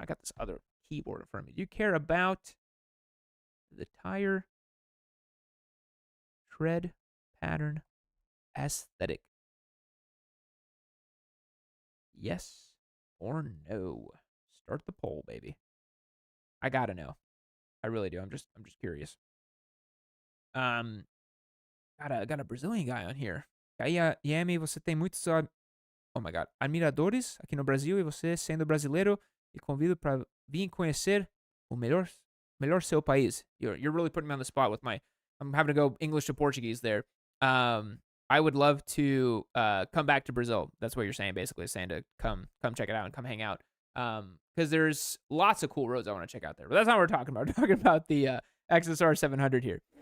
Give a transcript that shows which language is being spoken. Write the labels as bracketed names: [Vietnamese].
[English] I got this other keyboard in front of me. Do you care about the tire tread pattern aesthetic? Yes or no? Start the poll, baby. I gotta know. I really do. I'm just curious. Got a Brazilian guy on here. [Portuguese] Yammie, você tem muitos, [English] oh my god, [Portuguese] admiradores aqui no Brasil e você, sendo brasileiro, e convido para vir conhecer o melhor seu país. [English] You're really putting me on the spot with I'm having to go English to Portuguese there. I would love to come back to Brazil. That's what you're saying, basically, saying to come check it out and come hang out. Because there's lots of cool roads I want to check out there. But that's not what we're talking about. We're talking about the XSR 700 here.